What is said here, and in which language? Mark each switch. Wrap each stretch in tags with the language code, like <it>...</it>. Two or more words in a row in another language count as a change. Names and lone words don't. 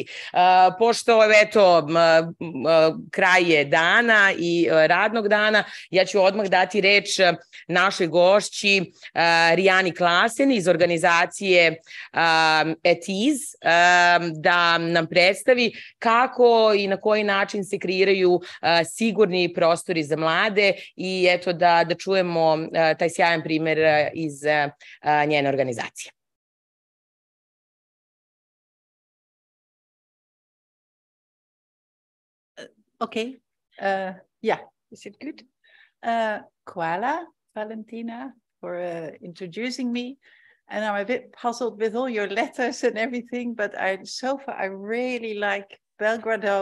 <sr>Pošto eto kraj je dana i radnog dana, ja ću odmah dati reč našoj gošći Rijani Klasen iz organizacije ETIS da nam predstavi kako i na koji način se kreiraju sigurni prostori za mlade i eto da čujemo taj sjajan primer iz njene organizacije.</sr> <en>Okay. Yeah, is it good? Hvala, Valentina, for introducing me. And I'm a bit puzzled with all your letters and everything, but so far I really like Belgrado.</en>